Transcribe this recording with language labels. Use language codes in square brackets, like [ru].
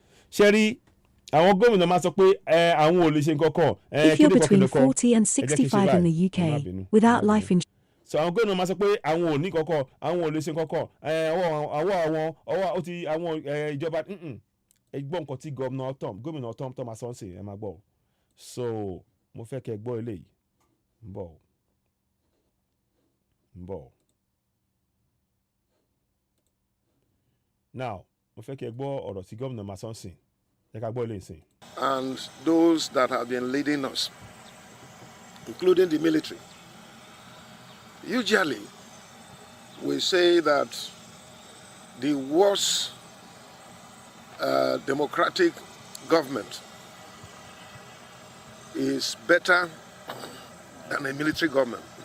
[yo] Ṣé rí àwọn gómìnà máa sọ pé àwọn ò lè ṣe nǹkan kan. [en] If you're between 40 and 65 in the UK without life insurance. [yo] So àwọn gómìnà máa sọ pé àwọn ò ní kankan, àwọn ò lè ṣe nǹkan kan. Ọwọ́ ó ti àwọn ìjọba ẹ gbọ́ nǹkan tí gómìnà Ortom tó máa sọ ń sìn ẹ máa gbọ́ so mo fẹ́ kẹ́ gbọ́ eléyìí ń bọ̀ now mo fẹ́ kẹ́ gbọ́ ọ̀rọ̀ tí gómìnà máa sọ ń sìn ẹ ká gbọ́ eléyìí sìn. [en] And those that have been leading us, including the military, usually we say that the worst democratic government is better than a military government.